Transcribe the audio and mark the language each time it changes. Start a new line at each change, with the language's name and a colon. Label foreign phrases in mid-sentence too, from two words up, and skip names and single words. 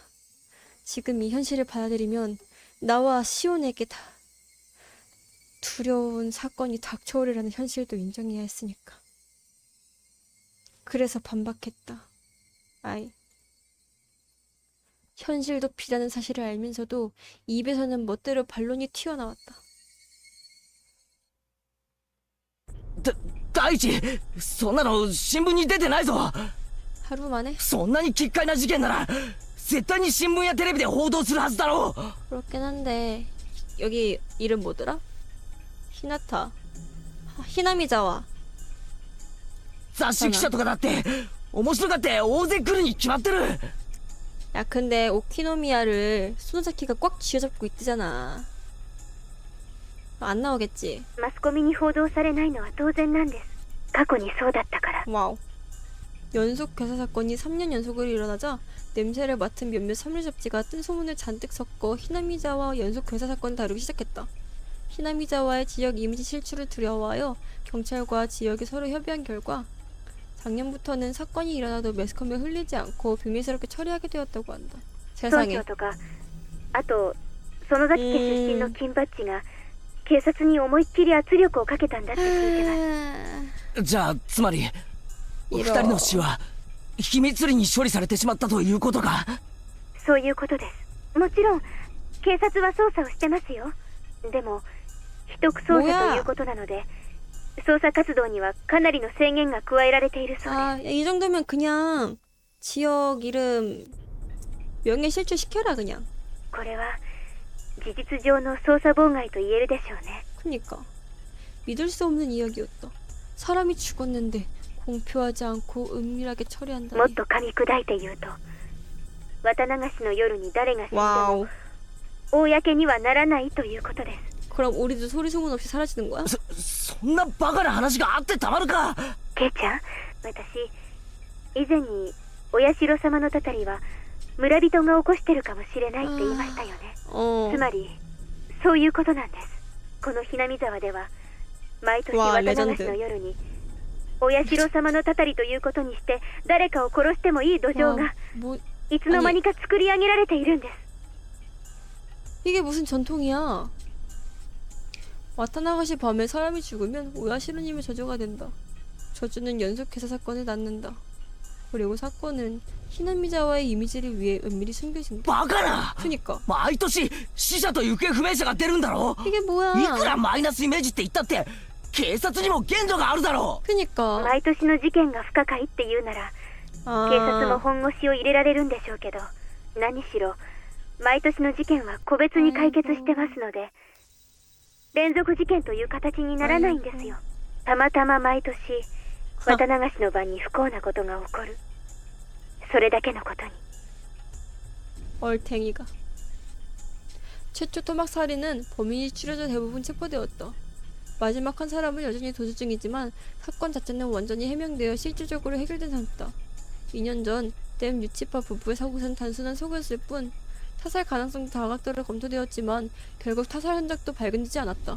Korean: 지금 이 현실을 받아들이면 나와 시온에게 다 두려운 사건이 닥쳐오리라는 현실도 인정해야 했으니까. 그래서 반박했다. 아이. 현실도 비라는 사실을 알면서도 입에서는 멋대로 반론이 튀어나왔다.
Japanese: 大地そんなの新聞に出てないぞ
Korean: 하루 만에?
Japanese: そんなに奇怪な事件なら絶対に新聞やテレビで報道するはずだろ
Korean: 그렇긴 한데 여기 이름 뭐더라? 히나타 히나미자와
Japanese: 雑誌記者とかだって面白がって大勢来るに決まってる
Korean: 야 근데 오키노미야를 소노자키가 꽉 쥐어잡고 있대잖아. 안 나오겠지?
Japanese: マスコミに報道されないのは当然なんです。過去にそうだったから。 와우.
Korean: 연속 괴사 사건이 3년 연속으로 일어나자 냄새를 맡은 몇몇 삼류 잡지가 뜬 소문을 잔뜩 섞어 히나미자와 연속 괴사 사건을 다루기 시작했다. 히나미자와의 지역 이미지 실추를 두려워하여 경찰과 지역이 서로 협의한 결과 작년부터는 사건이 일어나도 매스컴에 흘리지 않고 비밀스럽게 처리하게 되었다고 한다.
Japanese: 村
Korean: 세상에.
Japanese: 長とか、あと園崎家出身の金八が警察に思いっきり圧力をかけたんだって聞いてます。じゃあつまり二人の死は秘密裏に処理されてしまったということかそういうことです。もちろん警察は捜査をしてますよ。でも秘匿捜査ということなので捜査活動にはかなりの制限が加えられているそうです。
Korean: 아, 이 정도면 그냥 지역 이름 명예 실추시켜라 그냥.
Japanese: これは事実上の捜査妨害と言えるでしょうね。
Korean: 그니까 믿을 수 없는 이야기였다. 사람이 죽었는데 공표하지 않고 은밀하게
Japanese: もっ
Korean: 처리한다니.
Japanese: と噛み砕いて言うと、綿流しの夜に誰が死んでも 와우. 公にはならないということです。
Korean: 그럼 우리도 소리 소문 없이 사라지는 거야?
Japanese: そんなバカな話があってたまるかケイちゃん、私以前にお社様のたたりは村人が起こしてるかもしれないって言いましたよね。 어. つまりそういうことなんです。このひなみ沢では毎年わあ綿流しの夜にお社様のたたりということにして誰かを殺してもいい土壌 와, が 뭐 いつの間にか作り上げられているんです。
Korean: 이게 무슨 전통이야? 와타나가시 밤에 사람이 죽으면 오야시로님의 저주가 된다. 저주는 연속 괴사 사건을 낳는다. 그리고 사건은 히나미자와의 이미지를 위해 은밀히 숨겨진다.
Japanese: バカな
Korean: 그니까
Japanese: 毎年死者と行方不明者が出るんだろ
Korean: 이게
Japanese: いく
Korean: 뭐야?
Japanese: らマイナスイメージって言ったって警察にも限度があるだろ
Korean: 그니까
Japanese: 毎年の事件が不可解って言うなら警察も 아, 本腰を入れられるんでしょうけど、何しろ毎年の事件は個別に解決してますので連続事件という形にならないんですよ。たまたま毎年綿流しの晩に不幸なことが起こる、それだけのことに。
Korean: 얼탱이가. 최초 토막 살인은 범인이 추려져 대부분 체포되었다. 마지막 한 사람은 여전히 도주 중이지만 사건 자체는 완전히 해명되어 실질적으로 해결된 상태다. 2년 전 댐 유치파 부부의 사고는 단순한 사고였을 뿐 타살 가능성도 다각도로 검토되었지만 결국 타살 흔적도 발견되지 않았다.